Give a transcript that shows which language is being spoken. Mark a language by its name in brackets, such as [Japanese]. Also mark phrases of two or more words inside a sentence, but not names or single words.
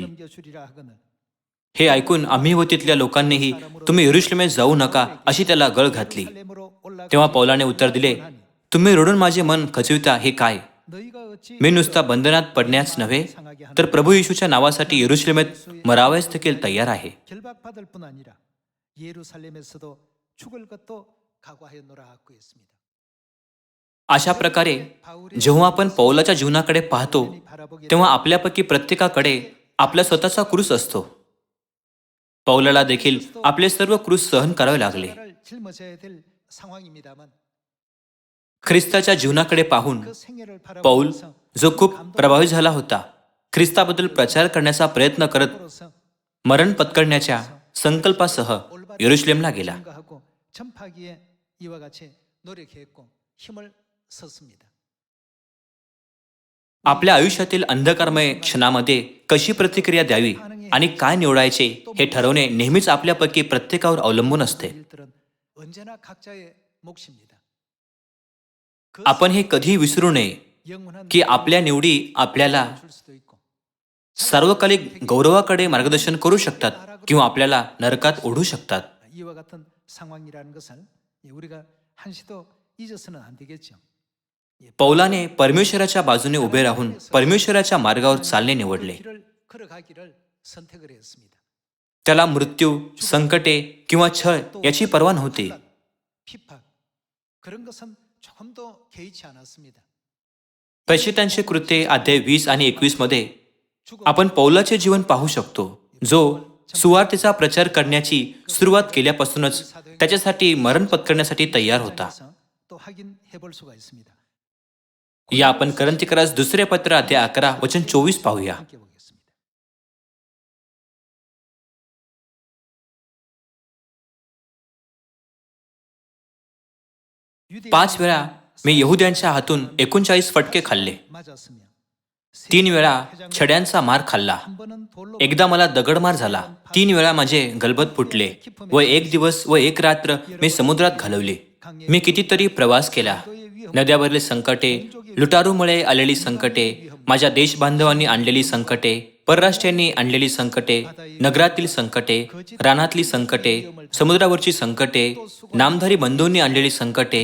[Korean] 넘겨주리라 하거늘 [Marathi] हे ऐकून आम्ही व तिथल्या लोकांनीही तुम्ही यरुशलेमेत जाऊ नका अशी त्याला गळ घातली. [Korean] 살렘으로 올라가 [Marathi] तेव्हा पौलाने उत्तर दिले, तुम्ही रडून माझे मन खचविता हे काय? [Korean] 너희가 어찌 [Marathi] मी नुसता बंधनात पडण्याच नव्हे तर प्रभू येशूच्या नावासाठी यरुशलेमेत मरावयास देखील तयार आहे. [Korean] 결박받을 뿐 아니라 예루살렘에서도 죽을 것도 각오하였노라 하고 있습니다. [Marathi] अशा प्रकारे जेव्हा आपण पौलाच्या जीवनाकडे पाहतो तेव्हा आपल्यापैकी प्रत्येकाकडे आपला स्वतःचा क्रूस असतो. पौलाला देखील आपले सर्व क्रूस सहन करावे लागले. [Korean] 십자가를 짊어져야 될 상황입니다만 [Marathi] ख्रिस्ताच्या जीवनाकडे पाहून [Korean] 그 생애를 [Marathi] पौल [Korean] 바라보면서 [Marathi] जो खूप प्रभावित झाला होता, ख्रिस्ताबद्दल प्रचार करण्याचा प्रयत्न करत [Korean] 으로서 [Marathi] मरण पत्करण्याच्या संकल्पासह यरुशलेमला गेला. [Korean] 증거하고 전파하기에 이와 같이 노력했고 힘을 썼습니다. [Marathi] आपल्या आयुष्यातील अंधकारमय क्षणामध्ये कशी प्रतिक्रिया द्यावी आणि काय निवडायचे हे ठरवणे नेहमीच आपल्यापैकी प्रत्येकावर अवलंबून असते. [Korean] 일들은 언제나 각자의 몫입니다. [Marathi] आपण हे कधी विसरू नये [Korean] 영원한 [Marathi] की आपल्या निवडी आपल्याला [Korean] 줄 수도 있고 [Marathi] सार्वकालिक गौरवाकडे मार्गदर्शन करू शकतात किंवा आपल्याला नरकात ओढू शकतात. [Korean] 이와 같은 상황이라는 것을 우리가 한시도 잊어서는 안 되겠죠. [Marathi] पौलाने परमेश्वराच्या बाजूने उभे राहून परमेश्वराच्या मार्गावर चालणे निवडले. [Korean] 길을 걸어가기를 선택을 했습니다. [Marathi] त्याला मृत्यू, संकटे किंवा छळ याची पर्वा नव्हती. [Korean] 핍박 그런 것은 조금도 개의치 않았습니다. [Marathi] प्रेषितांचे कृत्ये अध्याय 20 आणि 21 मध्ये आपण पौलाचे जीवन पाहू शकतो, जो सुवार्तेचा प्रचार करण्याची सुरुवात केल्यापासूनच त्याच्यासाठी मरण पत्करण्यासाठी तयार होता. [Korean] 또 확인해 볼 수가 있습니다. [Marathi] या आपण करंथीकरास दुसरे पत्र अध्याय 11 वचन 24 पाहूया. [Korean] 함께 보겠습니다. [Marathi] 5 वेळा मी यहुद्यांच्या हातून 39 फटके खाल्ले. [Korean] 맞았으며 [Marathi] 3 वेळा छड्यांचा मार खाल्ला. [Korean] 한 번은 돌로 [Marathi] एकदा मला दगडमार झाला. 3 वेळा माझे गलबत फुटले व 1 दिवस व 1 रात्र मी समुद्रात घालवली. मी कितीतरी प्रवास केला. नद्यावरले संकटे, लुटारूमुळे आलेली संकटे, माझ्या देशबांधवांनी आणलेली संकटे, परराष्ट्रीयांनी आणलेली संकटे, नगरातील संकटे, रानातली संकटे, समुद्रावरची संकटे, नामधारी बंधूंनी आणलेली संकटे,